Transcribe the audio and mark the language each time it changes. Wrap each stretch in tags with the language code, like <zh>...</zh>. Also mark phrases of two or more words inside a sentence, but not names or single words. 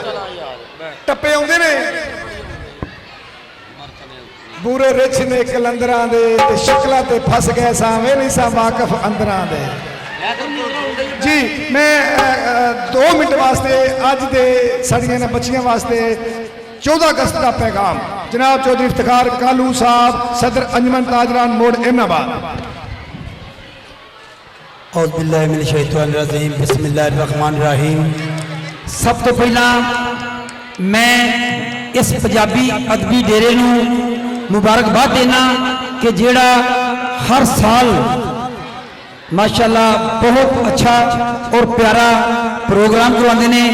<pa>ਟੱਪੇ ਆਉਂਦੇ ਨੇ, ਬੂਰੇ ਰਿਛ ਨੇ ਕਲੰਦਰਾਂ ਦੇ ਤੇ ਸ਼ਕਲਾਂ ਤੇ ਫਸ ਗਏ ਸਾਵੇਂ ਨਹੀਂ ਸਾ ਵਾਕਫ ਅੰਦਰਾਂ ਦੇ ਜੀ। ਮੈਂ 2 ਮਿੰਟ ਵਾਸਤੇ ਅੱਜ ਦੇ ਸਾਡੀਆਂ ਇਹਨਾਂ ਬੱਚੀਆਂ ਵਾਸਤੇ 14 ਅਗਸਤ ਦਾ ਪੈਗਾਮ ਜਨਾਬ ਚੌਧਰੀ ਇਫਤਖਾਰ ਕਾਲੂ ਸਾਹਿਬ, ਸਦਰ ਅੰਜਮਨ ਤਾਜਰਾਨ ਮੋੜ ਇਮਨਾਬਾਦ।</pa> <ar>أعوذ بالله من الشيطان الرجيم، بسم الله الرحمن الرحيم.</ar> <pa>ਸਬ ਤੋ ਪਹਿਲਾ ਮੈਂ ਇਸ ਪੰਜਾਬੀ ਅਦਬੀ ਡੇਰੇ ਨੂੰ ਮੁਬਾਰਕਬਾਦ ਦੇਣਾ ਕਿ ਜਿਹੜਾ ਹਰ ਸਾਲ ਮਾਸ਼ਾਅੱਲ੍ਹਾ ਬਹੁਤ ਅੱਛਾ ਔਰ ਪਿਆਰਾ ਪ੍ਰੋਗਰਾਮ ਕਰਵਾਤੇ ਨੇ।</pa>